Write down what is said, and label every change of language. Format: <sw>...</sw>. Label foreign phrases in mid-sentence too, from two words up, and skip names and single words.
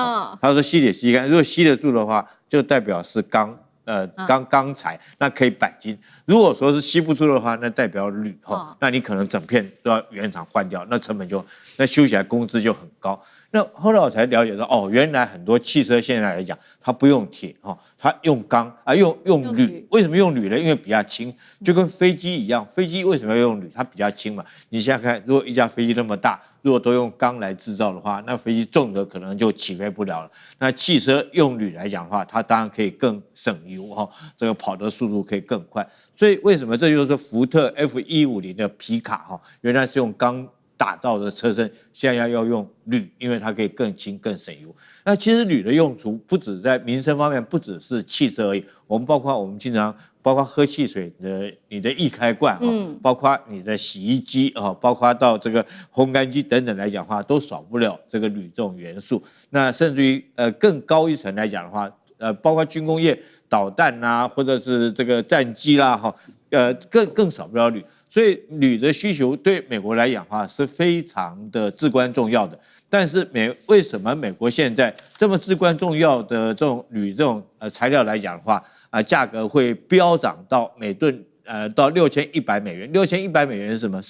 <zh>他說吸鐵吸吸看，如果吸得住的話，就代表是鋼材，那可以鈑金；如果說是吸不住的話，那代表鋁那你可能整片都要原廠換掉，那成本那修起來工資就很高。那後來我才了解到，原來很多汽車現在來講，它不用鐵它用鋼啊，用鋁。為什麼用鋁呢？因為比較輕，就跟飛機一樣。飛機為什麼要用鋁？它比較輕嘛。你想想看，如果一架飛機那麼大，如果都用鋼來制造的話，那飛机重的可能就起飛不了了。那汽車用鋁來講的話，它當然可以更省油這個跑的速度可以更快。所以為什麼這就是福特 F150的皮卡原來是用鋼打造的車身，現在要用鋁，因為它可以更輕、更省油。那其實鋁的用途不止在民生方面，不只是汽車而已。我們經常包括喝汽水的你的易開罐包括你的洗衣機包括到這個烘乾機等等來講的話，都少不了這個鋁這種元素。那甚至於更高一層來講的話，包括軍工業導彈啊，或者是這個戰機啦更少不了鋁。所以鋁的需求對美國來講的話是非常的至關重要的，但是為什麼美國現在這麼至關重要的這種鋁這種材料來講的話價格會飆漲到每噸到$6100 ？$6100是什麼？</zh>